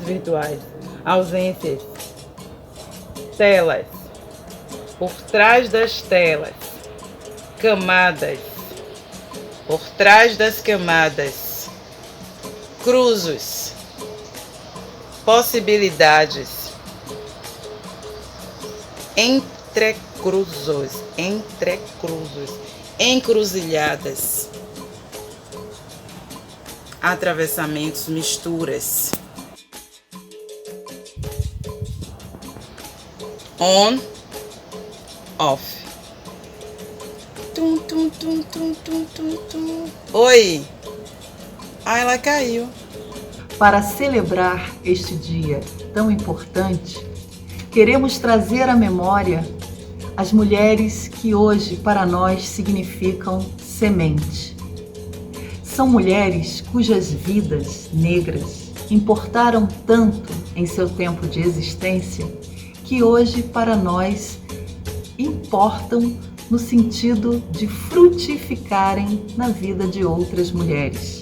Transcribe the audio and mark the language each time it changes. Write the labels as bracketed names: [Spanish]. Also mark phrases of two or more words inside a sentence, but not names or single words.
[Portuguese] virtuais, ausências, telas, por trás das telas, camadas, por trás das camadas, cruzos, possibilidades, entrecruzos, encruzilhadas, atravessamentos, misturas. [English] On, off. Tum, tum, tum, tum, tum, tum, tum. [Portuguese] Oi. Ah, ela caiu. Para celebrar este dia tão importante, queremos trazer à memória as mulheres que hoje para nós significam semente. São mulheres cujas vidas negras importaram tanto em seu tempo de existência que hoje para nós importam no sentido de frutificarem na vida de outras mulheres.